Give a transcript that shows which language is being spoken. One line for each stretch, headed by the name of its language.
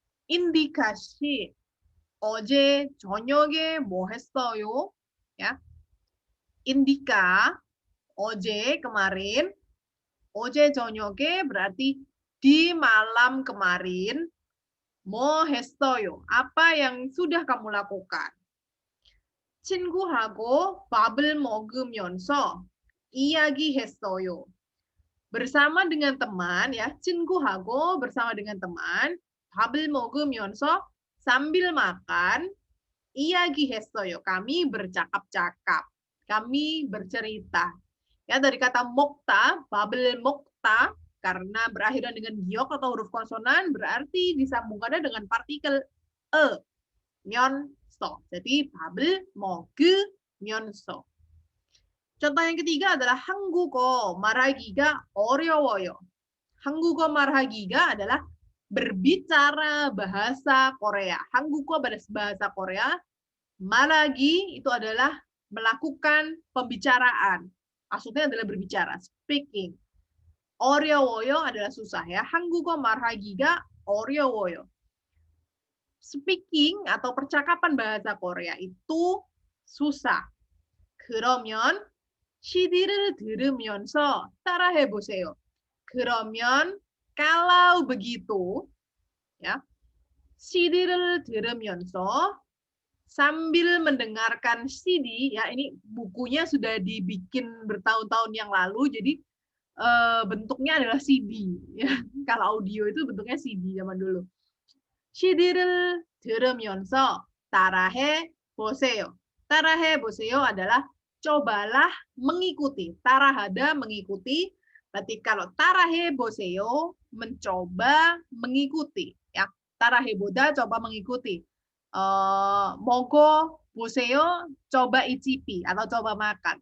Korean: Indikasi. 어제 저녁에 뭐 했어요? Ya.
Indonesian: Indika, 어제 kemarin.
Korean: 어제 저녁에
Indonesian: berarti di malam kemarin.
Korean: 뭐 했어요?
Indonesian: Apa yang sudah kamu lakukan?
Korean: 친구하고 밥을 먹으면서 이야기했어요.
Indonesian: Bersama dengan teman ya,
Korean: 친구하고
Indonesian: bersama dengan teman,
Korean: 밥을 먹으면서
Indonesian: sambil makan,
Korean: 이야기했어요.
Indonesian: Kami bercakap-cakap, kami bercerita. Ya, dari kata mokta, babel mokta, karena berakhiran dengan giok atau huruf konsonan, berarti disambungkannya dengan partikel e, myonso. Jadi babel moge myonso. Contoh yang ketiga adalah
Korean: 한국어 말하기가 어려워요. 한국어 말하기가
Indonesian: adalah berbicara bahasa Korea. 한국어 bahasa Korea. 말하기 itu adalah melakukan pembicaraan. Maksudnya adalah berbicara, speaking.
Korean: 어려워요
Indonesian: adalah susah ya.
Korean: 한국어 말하기가 어려워요.
Indonesian: Speaking atau percakapan bahasa Korea itu susah.
Korean: 그러면 CD를 들으면서 따라해 보세요. 그러면
Indonesian: kalau begitu ya.
Korean: CD를 들으면서
Indonesian: sambil mendengarkan CD ya, ini bukunya sudah dibikin bertahun-tahun yang lalu, jadi bentuknya adalah CD ya. Kalau audio itu bentuknya CD zaman dulu.
Korean: CD를 들으면서 따라해 보세요. 따라해 보세요
Indonesian: adalah cobalah mengikuti. tarahada mengikuti. Berarti kalau
Korean: 따라해 보세요
Indonesian: mencoba mengikuti ya.
Korean: 따라해 보다
Indonesian: coba mengikuti. Mogo
Korean: 보세요
Indonesian: coba icipi atau coba makan.